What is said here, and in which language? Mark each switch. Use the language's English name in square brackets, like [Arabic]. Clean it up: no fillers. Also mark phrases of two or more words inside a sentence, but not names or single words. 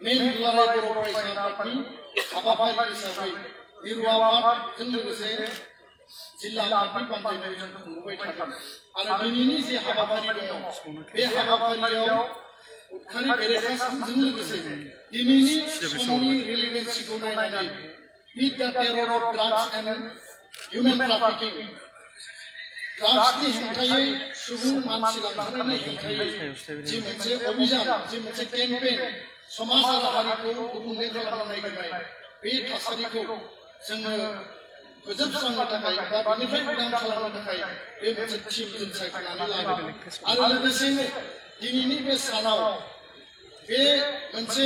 [Bodo] मेन दुलाराय बर' फरायसा आफादनि हाबाफारि हिसाबै मिरु आफादजों लोगोसे जिल्ला आफादनि बानजायनाय जों खुंबोबाय थादों आरो दिनैनि जे हाबाफारि दङ बे हाबाफारियाव उदखारि बेरेखा सानजों लोगोसे दिनैनि समनि रिलेभेन्सिखौ नायनानै [English] Beat the terror of drugs and human trafficking. [Bodo] Drugsनि हेंथायै सुबुं मानसि लांखारनायनि हेंथायै जि मोनसे अभियान जि मोनसे केम्पेइन समाज आरो हारिखौ गुबुंले खालामनो नागिरनाय बे थासारिखौ जोङो फोजोबस्रांनो थाखाय बा बेनिफ्राय उदां खालामनो थाखाय बे मोनसे टीम जों सायख'नानै लादों आरो लोगोसेनो दिनैनि बे सानाव बे मोनसे